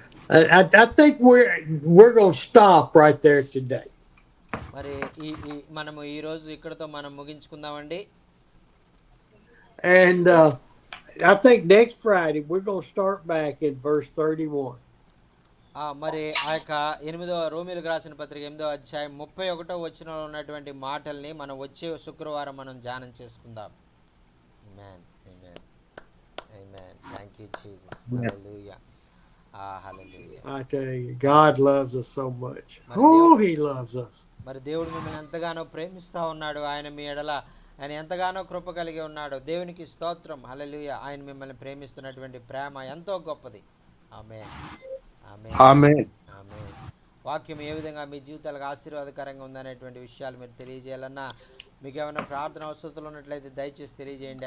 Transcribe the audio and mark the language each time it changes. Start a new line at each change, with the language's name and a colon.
English: I think we're going to stop right there today.
Telugu: మరి ఈ మనము ఈ రోజు ఇక్కడతో మనం ముగించుకుందామండి.
English: And I think next Friday we're going to start back in verse 31.
Telugu: మరి ఆ యొక్క 8వ రోమీయులకు రాసిన పత్రిక 8వ అధ్యాయం 31వ వచనంలో ఉన్నటువంటి మాటల్ని మనం వచ్చే శుక్రవారం మనం ధ్యానం చేసుకుందాం. ఆమేన్. ఆమేన్. ఆమేన్.
English: Thank you Jesus.
Telugu: Hallelujah. Hallelujah.
English: I tell you, God loves us so much. Oh, he loves us.
Telugu: మరి దేవుడు మిమ్మల్ని ఎంతగానో ప్రేమిస్తా ఉన్నాడు. ఆయన మీ ఎడల ఆయన ఎంతగానో కృప కలిగి ఉన్నాడు. దేవునికి స్తోత్రం. హల్లెలూయా. ఆయన మిమ్మల్ని ప్రేమిస్తున్నటువంటి ప్రేమ ఎంతో గొప్పది. ఆమేన్. ఆమేన్. ఆమేన్. ఆమేన్. వాక్యం ఏ విధంగా మీ జీవితాలకు ఆశీర్వాదకరంగా ఉందనేటువంటి విషయాలు మీరు తెలియజేయాలన్నా, మీకు ఏమైనా ప్రార్థన అవసరాలు ఉన్నట్లయితే దయచేసి తెలియజేయండి.